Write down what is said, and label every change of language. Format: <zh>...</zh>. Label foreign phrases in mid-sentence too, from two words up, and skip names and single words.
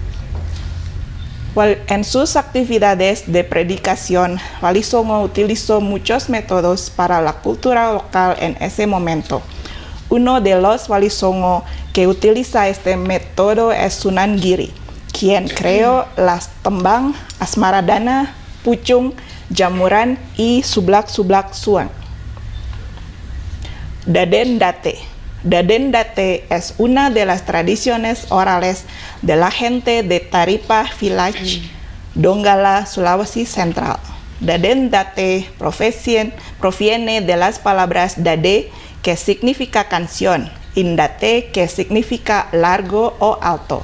<es>En sus actividades de predicación, Wali Songo utilizó muchos métodos para la cultura local en ese momento. Uno de los Wali Songo que utiliza este método es Sunan Giri, quien creó las tembang, asmaradana, pucung, jamuran y sublak-sublak suang. Daden Date. Daden Date es una de las tradiciones orales de la gente de Taripa Village, Donggala, Sulawesi Central. Daden Date proviene de las palabras dade, que significa canción, indate, que significa largo o alto.</es>